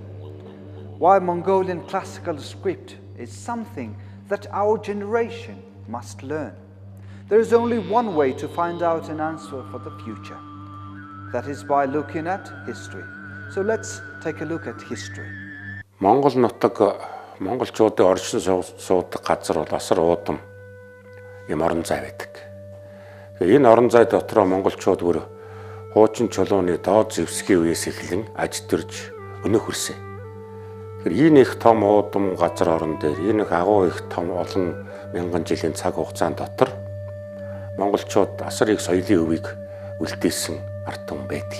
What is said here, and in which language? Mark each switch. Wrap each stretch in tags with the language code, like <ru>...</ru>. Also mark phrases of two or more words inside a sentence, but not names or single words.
<en>Why Mongolian classical script is something that our generation must learn. There is only one way to find out an answer for the future. That is by looking at history. So let's take a look at history.</en> <mn>Монгол нутаг монголчуудын оршин суудаг газар бол асар уудам ийм орон зай байдаг. Энэ орон зай дотроо монголчууд бүр хуучин чулууны доод зэвсгийн үеэс эхлэн аж төрж өнөө хүрсэн. Тэгэхээр энэ их том уудам газар орон дээр энэ их агуу их том олон мянган жилийн цаг хугацаанд дотор монголчууд асар их соёлын өвийг үлдээсэн ард түмэн байдаг.</mn>